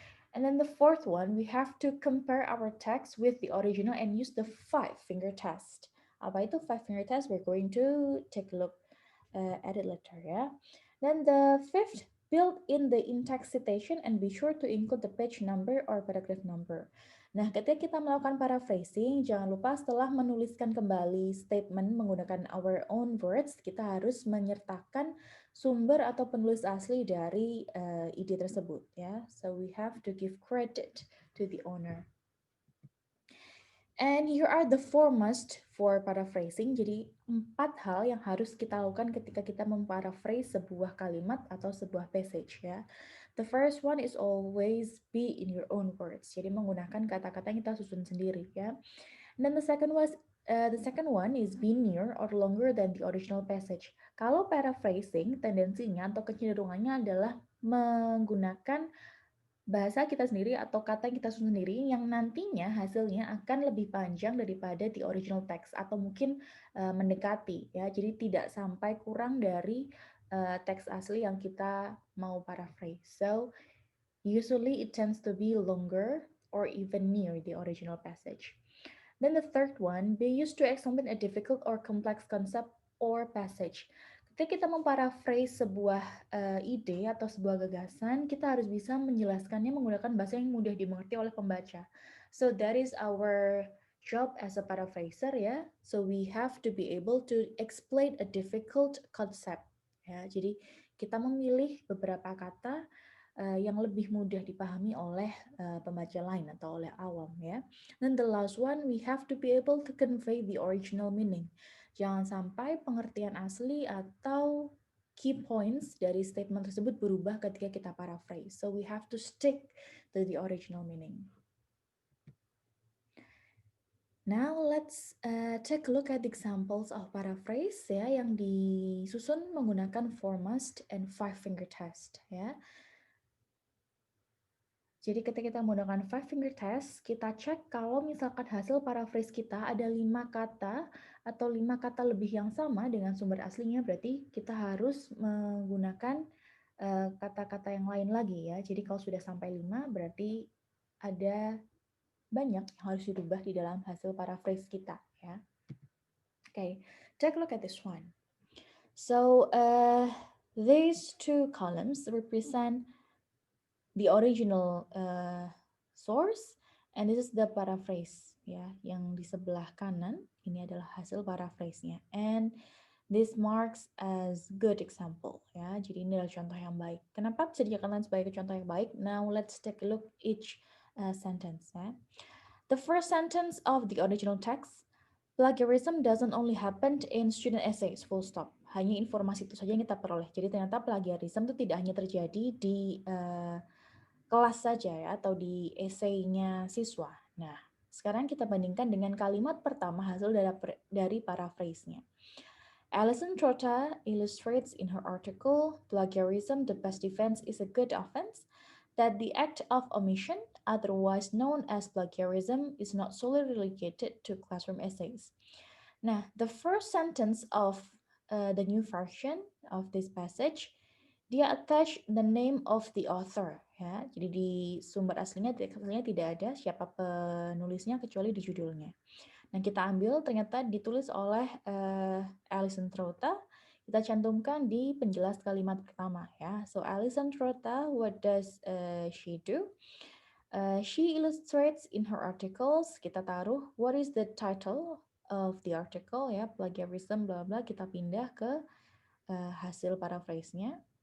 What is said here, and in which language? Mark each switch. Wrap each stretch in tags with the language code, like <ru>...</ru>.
<en>And then the fourth one, we have to compare our text with the original and use the five finger test.</en> <id>Apa itu</id> <en>five finger test? We're going to take a look at it later ya. Then the fifth, build in the in-text citation and be sure to include the page number or paragraph number.</en> <id>Nah, ketika kita melakukan paraphrasing, jangan lupa setelah menuliskan kembali statement menggunakan</id> <en>our own words,</en> <id>kita harus menyertakan sumber atau penulis asli dari ide tersebut ya.</id> <en>So we have to give credit to the owner. And here are the four must for paraphrasing.</en> <id>Jadi 4 hal yang harus kita lakukan ketika kita memparaphrase sebuah kalimat atau sebuah passage ya.</id> <en>The first one is always be in your own words.</en> <id>Jadi menggunakan kata-kata yang kita susun sendiri ya.</id> <en>And then the second one is be near or longer than the original passage.</en> <id>Kalau paraphrasing tendensinya atau kecenderungannya adalah menggunakan bahasa kita sendiri atau kata yang kita susun sendiri yang nantinya hasilnya akan lebih panjang daripada</id> <en>the original text</en> <id>atau mungkin mendekati ya. Jadi tidak sampai kurang dari teks asli yang kita mau paraphrase.</id> <en>So usually it tends to be longer or even near the original passage. Then the third one, be used to explain a difficult or complex concept or passage.</en> <id>Ketika kita memparaphrase sebuah ide atau sebuah gagasan, kita harus bisa menjelaskannya menggunakan bahasa yang mudah dimengerti oleh pembaca.</id> <en>So that is our job as a paraphraser ya. So we have to be able to explain a difficult concept.</en> <id>Ya, jadi kita memilih beberapa kata yang lebih mudah dipahami oleh pembaca lain atau oleh awam ya.</id> <en>Then the last one, we have to be able to convey the original meaning.</en> <id>Jangan sampai pengertian asli atau key points dari statement tersebut berubah ketika kita paraphrase.</id> <en>So we have to stick to the original meaning. Now let's take a look at examples of paraphrase ya</en> <id>yang disusun menggunakan</id> <en>four must and five finger test ya.</en> <id>Jadi ketika kita menggunakan five finger test, kita cek kalau misalkan hasil paraphrase kita ada 5 kata atau 5 kata lebih yang sama dengan sumber aslinya, berarti kita harus menggunakan kata-kata yang lain lagi ya. Jadi kalau sudah sampai 5, berarti ada banyak yang harus dirubah di dalam hasil paraphrase kita ya.</id> <en>Okay, take a look at this one. So these two columns represent the original source and this is the paraphrase ya.</en> <id>Yang di sebelah kanan ini adalah hasil paraphrase-nya</id> <en>and this marks as good example</en> <id>ya. Jadi ini adalah contoh yang baik. Kenapa bisa dijadikan sebagai contoh yang baik?</id> <en>Now let's take a look each sentence ya. The first sentence of the original text, plagiarism doesn't only happen in student essays, full stop.</en> <id>Hanya informasi itu saja yang kita peroleh. Jadi ternyata plagiarism itu tidak hanya terjadi di kelas saja ya atau di esainya siswa. Nah, sekarang kita bandingkan dengan kalimat pertama hasil dari paraphrase-nya.</id> <en>Alison Trotta illustrates in her article, Plagiarism, the best defense is a good offense, that the act of omission, otherwise known as plagiarism, is not solely relegated to classroom essays. Nah, the first sentence of the new version of this passage, dia attach the name of the author ya.</en> <id>Jadi di sumber aslinya tidak ada siapa penulisnya kecuali di judulnya. Nah, kita ambil ternyata ditulis oleh Alison Trotta. Kita cantumkan di penjelas kalimat pertama ya.</id> <en>So Alison Trotta, what does she do? She illustrates in her articles.</en> <id>Kita taruh</id> <en>what is the title of the article ya, plagiarism bla bla.</en> <id>Kita pindah ke hasil paraphrase-nya.</id>